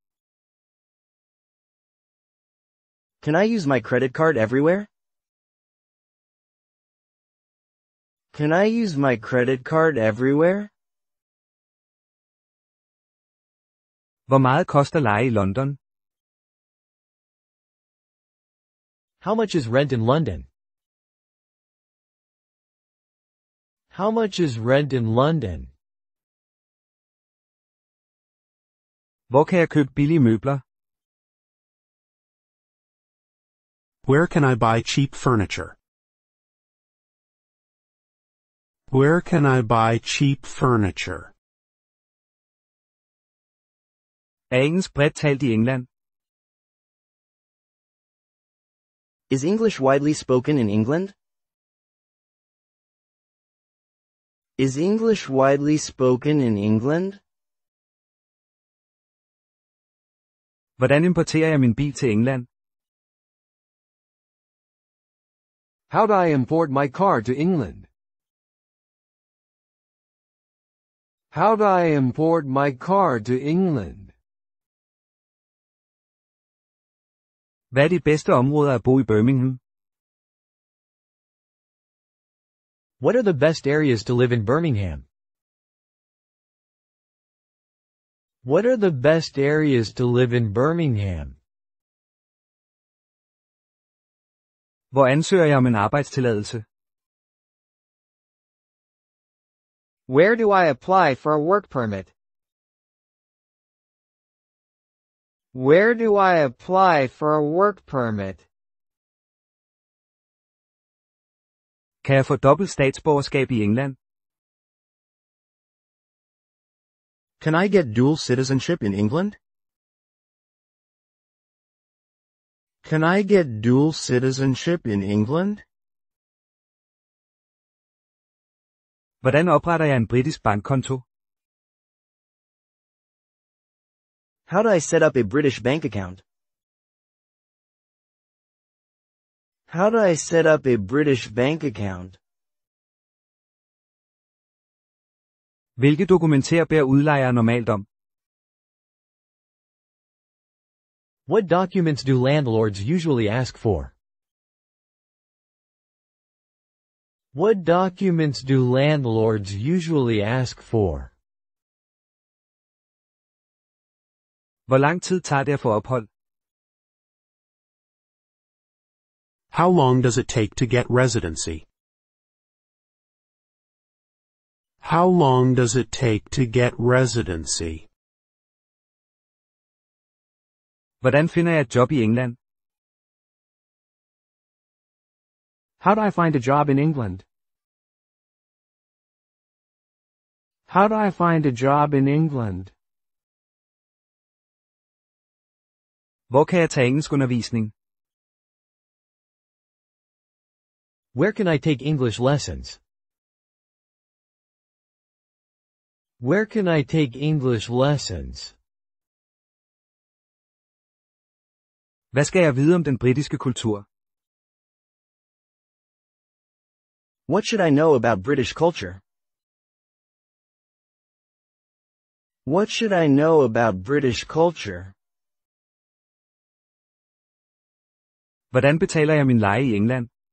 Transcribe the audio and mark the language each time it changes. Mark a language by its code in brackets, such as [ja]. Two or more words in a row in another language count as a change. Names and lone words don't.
[en] Can I use my credit card everywhere? Can I use my credit card everywhere? [da] Hvor meget koster leje i London? [en] How much is rent in London? How much is rent in London? [da] Hvor kan jeg købe billige møbler? [en] Where can I buy cheap furniture? Where can I buy cheap furniture? [da] Er engelsk bredt talt i England? [en] Is English widely spoken in England? Is English widely spoken in England? [da] Hvordan importerer jeg min bil til England? [en] How do I import my car to England? How do I import my car to England? [da] Hvad er de bedste områder at bo i Birmingham? [en] What are the best areas to live in Birmingham? What are the best areas to live in Birmingham? [da] Hvor ansøger jeg om en arbejdstilladelse? [en] Where do I apply for a work permit? Where do I apply for a work permit? [da] Kan jeg få dobbelt statsborgerskab i England? [en] Can I get dual citizenship in England? Can I get dual citizenship in England? [da] Hvordan opretter jeg en britisk bankkonto? [en] How do I set up a British bank account? How do I set up a British bank account? [da] Hvilke dokumenter beder udlejere normalt om? [en] What documents do landlords usually ask for? What documents do landlords usually ask for? [da] Hvor lang tid tager det at få ophold? [en] How long does it take to get residency? How long does it take to get residency? [da] Hvordan finder jeg et job i England? [en] How do I find a job in England? How do I find a job in England? [da] Hvor kan jeg tage engelskundervisning? [en] Where can I take English lessons? Where can I take English lessons? [da] Hvad skal jeg vide om den britiske kultur? [en] What should I know about British culture? What should I know about British culture? [da] Hvordan betaler jeg min leje i England?